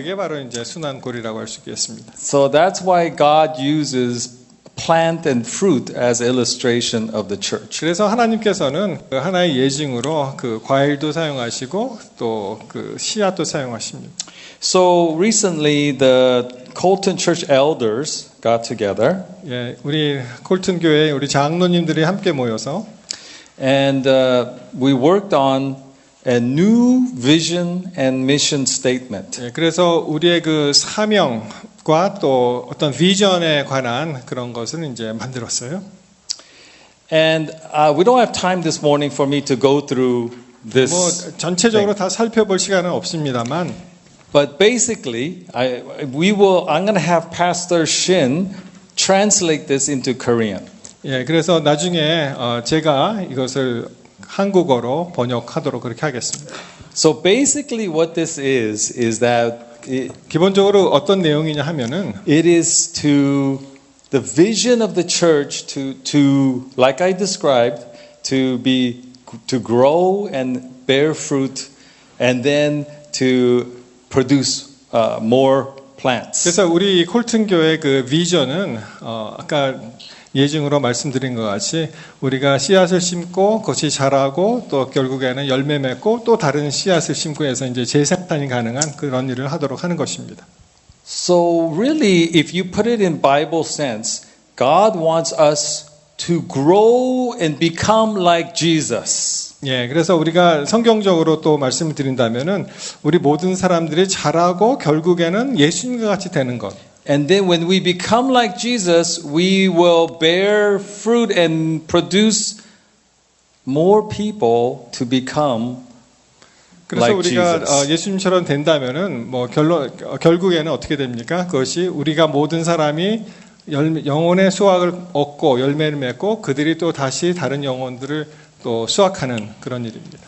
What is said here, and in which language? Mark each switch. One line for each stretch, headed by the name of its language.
Korean: 그게 바로 이제 순환 고리라고 할 수 있겠습니다.
English: So that's why God uses plant and fruit as illustration of the church.
Korean: 그래서 하나님께서는 그 하나의 예증으로 그 과일도 사용하시고 또 그 씨앗도 사용하십니다.
English: So recently the Colton Church elders got together
Korean: 예, 우리 콜튼 교회 우리 장로님들이 함께 모여서
English: and we worked on a new vision and mission statement.
Korean: 예, 그래서 우리의 그 사명과 또 어떤 비전에 관한 그런 것을 이제 만들었어요.
English: And we don't have time this morning for me to go through
Korean: 뭐
English: this.
Korean: 전체적으로 다 살펴볼 시간은 없습니다만
English: But basically, I'm going to have Pastor Shin translate this into Korean.
Korean: 예, 그래서 나중에 제가 이것을 한국어로 번역하도록 그렇게 하겠습니다.
English: So basically what this is that
Korean: 기본적으로 어떤 내용이냐 하면은
English: it is to the vision of the church to like I described to grow and bear fruit and then to produce more plants.
Korean: 그래서 우리 콜튼 교회 그 비전은 아까 예증으로 말씀드린 것 같이 우리가 씨앗을 심고 그것이 자라고 또 결국에는 열매 맺고 또 다른 씨앗을 심고 해서 이제 재생산이 가능한 그런 일을 하도록 하는 것입니다.
English: So really, if you put it in Bible sense, God wants us to grow and become like Jesus.
Korean: 예, 그래서 우리가 성경적으로 또 말씀을 드린다면은 우리 모든 사람들이 자라고 결국에는 예수님과 같이 되는 것.
English: And then when we become like Jesus, we will bear fruit and produce more people to become
Korean: 그래서
English: like
Korean: 우리가
English: Jesus.
Korean: 예수님처럼 된다면은 뭐 결국에는 어떻게 됩니까? 그것이 우리가 모든 사람이 영혼의 수확을 얻고 열매를 맺고 그들이 또 다시 다른 영혼들을 또 수확하는 그런 일입니다.